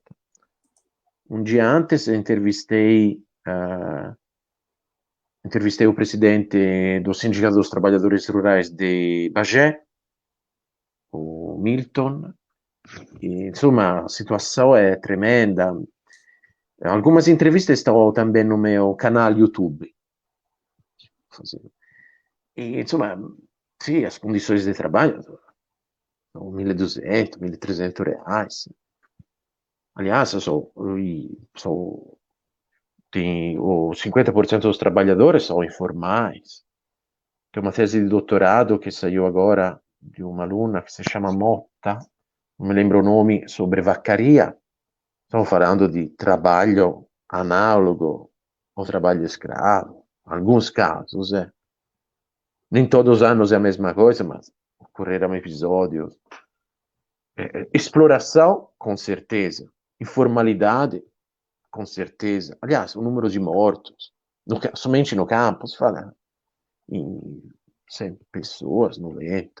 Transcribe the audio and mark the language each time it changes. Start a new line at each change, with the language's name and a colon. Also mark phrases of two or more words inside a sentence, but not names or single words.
Portuguese: Um dia antes entrevistei o presidente do Sindicato dos Trabalhadores Rurais de Bagé, o Milton, e, insomma, a situação é tremenda. Algumas entrevistas estão também no meu canal YouTube.
Italian: E, insomma, sì,
Portuguese: as condições de trabalho são 1.200, 1.300 reais. Aliás, tem, o 50% dos trabalhadores são informais. Tem uma tese de doutorado que saiu agora de uma aluna que se chama Motta,
Italian: non mi
Portuguese: lembro o nome, sobre vacaria.
Italian: Stiamo parlando di
Portuguese: trabalho análogo ao trabalho escravo. Em alguns casos, nem todos os anos é a mesma coisa, mas ocorreram episódios. Exploração, com certeza. Informalidade, com certeza. Aliás, o número de mortos, somente no campo, se fala em 100 pessoas, 90.